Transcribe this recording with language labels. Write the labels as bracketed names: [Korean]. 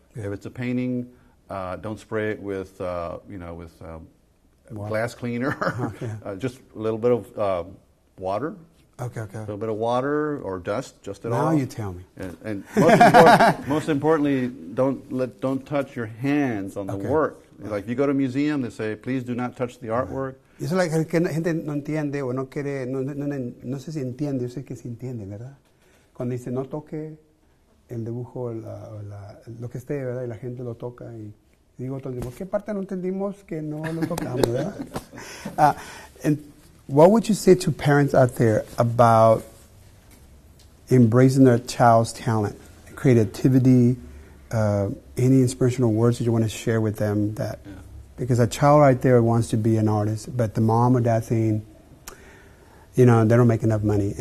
[English] If it's a painting, don't spray it with glass cleaner. Okay. Just a little bit of water. Okay. A little bit of water or dust, just at all. Now you tell me. And most importantly, don't touch your hands on the work. Like if you go to a museum, they say, please do not touch the artwork. [Spanish] Y eso es que la gente no entiende o no quiere, no sé si entiende, yo sé que sí entiende, ¿verdad? Cuando dice no toque el dibujo, lo que esté, ¿verdad? Y la gente lo toca y digo, entonces, ¿qué parte no entendimos que no lo tocamos, ¿verdad? [English] And what would you say to parents out there about embracing their child's talent, creativity, any inspirational words that you want to share with them that, because a child right there wants to be an artist, but the mom or dad saying, they don't make enough money.